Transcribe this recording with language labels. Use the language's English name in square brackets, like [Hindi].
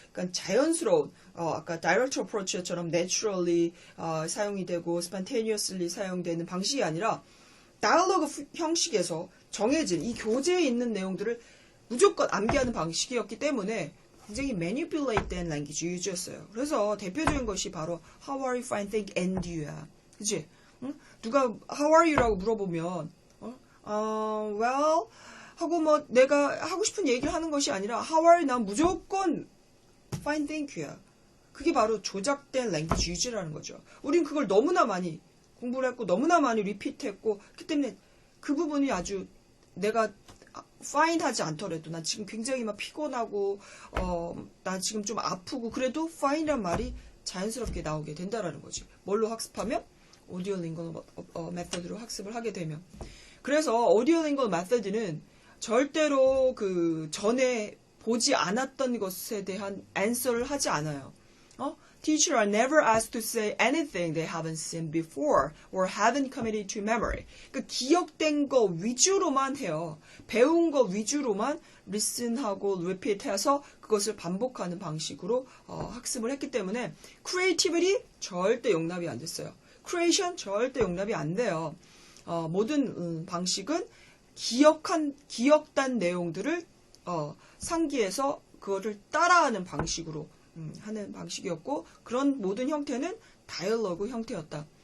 [Korean] 그러니까 자연스러운, 아까 direct approach처럼 naturally 사용이 되고 spontaneously 사용되는 방식이 아니라 dialogue 형식에서 정해진 이 교재에 있는 내용들을 무조건 암기하는 방식이었기 때문에 굉장히 manipulate 된 랭귀지 유즈였어요. 그래서 대표적인 것이 바로 [English] how are you, fine, thank, and you [Korean] 야. 그치? 응? 누가 [English] how are you [Korean] 라고 물어보면 well 하고 뭐 내가 하고 싶은 얘기를 하는 것이 아니라 how are you 난 무조건 [English] fine thank you [Korean] 야. 그게 바로 조작된 랭귀지 유즈라는 거죠. 우린 그걸 너무나 많이 공부를 했고 너무나 많이 리피트했고 그렇기 때문에 그 부분이 아주 내가 fine 하지 않더라도 난 지금 굉장히 막 피곤하고 난 지금 좀 아프고 그래도 fine이란 말이 자연스럽게 나오게 된다라는 거지. 뭘로 학습하면? audiolingual method로 학습을 하게 되면. 그래서 audiolingual method는 절대로 그 전에 보지 않았던 것에 대한 answer를 하지 않아요. [English] Teachers are never asked to say anything they haven't seen before or haven't committed to memory. [Korean] 그 기억된 거 위주로만 해요. 배운 거 위주로만 listen하고 repeat해서 그것을 반복하는 방식으로 학습을 했기 때문에 creativity 절대 용납이 안 됐어요. creation 절대 용납이 안 돼요. 모든 방식은 기억단 내용들을 상기해서 그거를 따라하는 방식으로 하는 방식이었고 그런 모든 형태는 다이얼로그 형태였다.